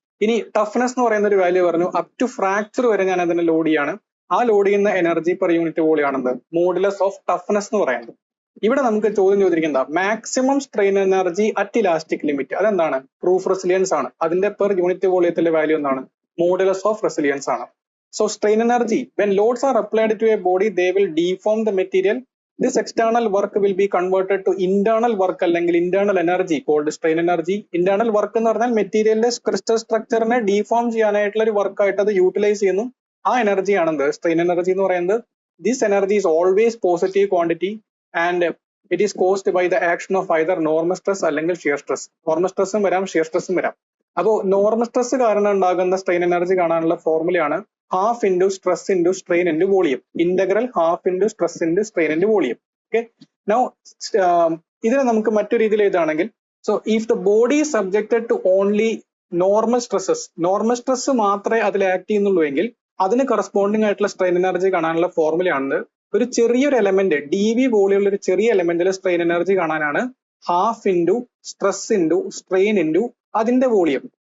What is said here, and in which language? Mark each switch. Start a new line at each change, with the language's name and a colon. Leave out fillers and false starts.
Malayalam: ഇനി ടഫ്നെസ് എന്ന് പറയുന്ന ഒരു വാല്യൂ പറഞ്ഞു. അപ് ടു ഫ്രാക്ചർ വരെ ഞാൻ അതിനെ ലോഡ് ചെയ്യാണ്. ആ ലോഡ് ചെയ്യുന്ന energy per unit volume ആണെന്ത്? Modulus of toughness എന്ന് പറയുന്നത്. ഇവിടെ നമുക്ക് ചോദ്യം ചോദിച്ചിരിക്കുന്നത്
English: Maximum strain energy at elastic limit.
Malayalam: അതെന്താണ്? പ്രൂഫ് റെസിലിയൻസ് ആണ്. അതിന്റെ പെർ യൂണിറ്റ് വോളിയത്തിലെ വാല്യൂ എന്താണ്? മോഡുലസ് ഓഫ് റെസിലിയൻസ് ആണ്.
English: So strain energy, when loads are applied to a body, they will deform the material. This external work will be converted to internal work അല്ലെങ്കിൽ internal energy called strain energy.
Malayalam: Internal work എന്ന് പറഞ്ഞാൽ മെറ്റീരിയലിന്റെ crystal സ്ട്രക്ചറിനെ deform ചെയ്യാനായിട്ടുള്ള ഒരു work ആയിട്ട് അത് utilise ചെയ്യുന്നു. ആ എനർജി ആണെന്ത്? സ്ട്രെയിൻ എനർജി എന്ന് പറയുന്നത്.
English: This energy is always positive quantity and it is caused by the action of either normal stress അല്ലെങ്കിൽ shear stress.
Malayalam: നോർമൽ സ്ട്രെസ്സും വരാം, ഷിയർ സ്ട്രെസ്സും വരാം. അപ്പോൾ നോർമൽ സ്ട്രെസ് കാരണം ഉണ്ടാകുന്ന സ്ട്രെയിൻ എനർജി കാണാനുള്ള ഫോർമുലയാണ് half into stress into strain into volume. Integral half into stress into strain into volume. Okay, now ഇതിനെ നമുക്ക് മറ്റൊരു രീതിയിൽ എഴുതുകയാണെങ്കിൽ,
English: so if the body is subjected to only normal stresses,
Malayalam: normal stress മാത്രമേ അതിൽ act ചെയ്യുന്നുള്ളൂ എങ്കിൽ അതിന് കറസ്പോണ്ടിങ് ആയിട്ടുള്ള സ്ട്രെയിൻ എനർജി കാണാനുള്ള ഫോർമുലയാണ് ഒരു ചെറിയൊരു എലമെന്റ് ഡി വി വോളിയുള്ള ഒരു ചെറിയ എലമെന്റിൽ സ്ട്രെയിൻ എനർജി കാണാനാണ് half into stress into strain into അതിന്റെ വോളിയം.